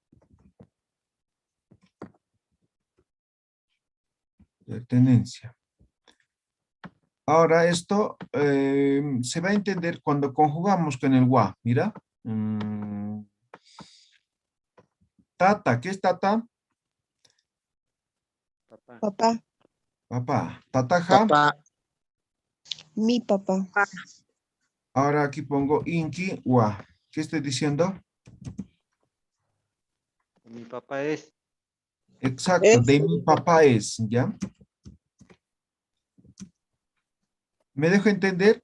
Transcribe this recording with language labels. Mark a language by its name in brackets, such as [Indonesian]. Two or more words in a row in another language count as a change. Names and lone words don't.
[Spanish] Pertenencia. Ahora esto se va a entender cuando conjugamos con el wa. Mira. Tata, ¿qué es tata? Papá. Papá. Tataja. Papá. Mi papá. Ahora aquí pongo inki, wa. ¿Qué estoy diciendo? Mi papá es. Exacto, de mi papá es, ¿ya? ¿Me dejo entender?